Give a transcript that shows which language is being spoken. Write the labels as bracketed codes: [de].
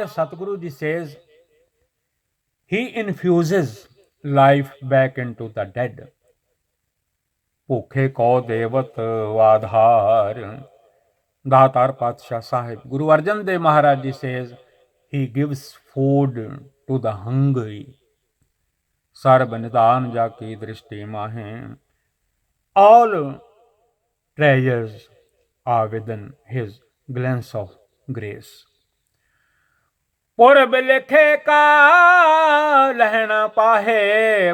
[en] Satguru ji says he infuses life back into the dead। [pa] ਭੁੱਖੇ ਕੋ ਦੇਵਤ ਆਧਾਰ। [en] ਦਾਤਾਰ ਪਾਤਸ਼ਾਹ Sahib Guru Arjan Dev Maharaj ji says he gives food to the hungry। [pa] ਸਰਬ ਨਿਦਾਨ ਜਾ ਕੀ ਦ੍ਰਿਸ਼ਟੀ ਮਾਹੇ। [en] all treasures are within his glance of grace। [pa] ਪੁਰਬ ਲਿਖੇ ਕਾ ਲਹਿਣਾ ਪਾਹੇ।